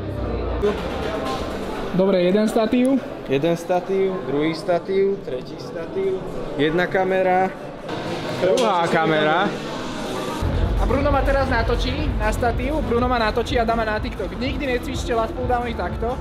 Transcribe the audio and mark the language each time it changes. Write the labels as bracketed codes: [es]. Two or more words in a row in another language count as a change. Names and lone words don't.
[sk] Dobre, jeden statív. Jeden statív, druhý statív, tretí statív, jedna kamera, druhá kamera. A Bruno ma teraz natočí na statív, Bruno ma natočí a dá ma na TikTok. Nikdy necvičte [en] last pull downy [sk] takto.